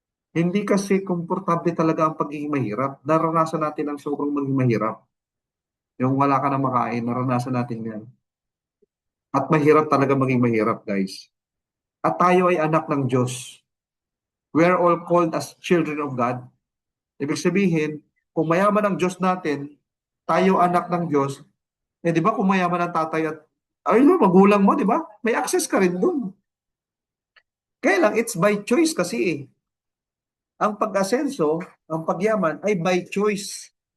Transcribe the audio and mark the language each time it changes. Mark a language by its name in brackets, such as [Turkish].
[Filipino] Hindi kasi komportable talaga ang pagiging mahirap. Naranasan natin ang sobrang maging mahirap. Yung wala ka na makain, naranasan natin yan. At mahirap talaga maging mahirap, guys. At tayo ay anak ng Diyos. [English] We are all called as children of God. [Filipino] Ibig sabihin, kung mayaman ang Diyos natin, tayo anak ng Diyos, eh di ba kung mayaman ang tatay at ay no, magulang mo, di ba? May access ka rin doon. Kaya lang, [English] it's by choice [Filipino] kasi eh. Ang pag-asenso, ang pagyaman ay [English] by choice.